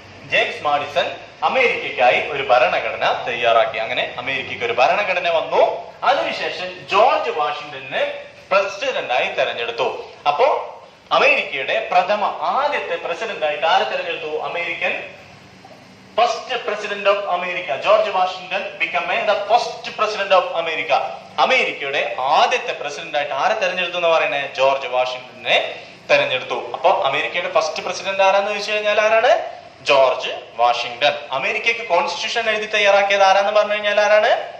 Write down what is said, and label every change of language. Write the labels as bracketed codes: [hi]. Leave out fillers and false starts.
[ml] James Madison അമേരിക്കയ്ക്കായി ഒരു ഭരണഘടന തയ്യാറാക്കി. അങ്ങനെ അമേരിക്കയ്ക്ക് ഒരു ഭരണഘടന വന്നു. അതിനുശേഷം ജോർജ് വാഷിംഗ്ടണിനെ പ്രസിഡന്റായി തെരഞ്ഞെടുത്തു. അപ്പോ അമേരിക്കയുടെ ആദ്യത്തെ പ്രസിഡന്റായിട്ട് ആരെ തെരഞ്ഞെടുത്തു? [en] American first president of America. George Washington became the first president of America. [ml] അമേരിക്കയുടെ ആദ്യത്തെ പ്രസിഡന്റായിട്ട് ആരെ തെരഞ്ഞെടുത്തു എന്ന് പറയുന്നത്? ജോർജ് വാഷിംഗ്ടണിനെ തെരഞ്ഞെടുത്തു. അപ്പൊ അമേരിക്കയുടെ ഫസ്റ്റ് പ്രസിഡന്റ് ആരാന്ന് ചോദിച്ചു കഴിഞ്ഞാൽ ആരാണ്? George Washington. അമേരിക്കയ്ക്ക് കോൺസ്റ്റിറ്റ്യൂഷൻ എഴുതി തയ്യാറാക്കിയത് ആരാന്ന് പറഞ്ഞു കഴിഞ്ഞാൽ ആരാണ്?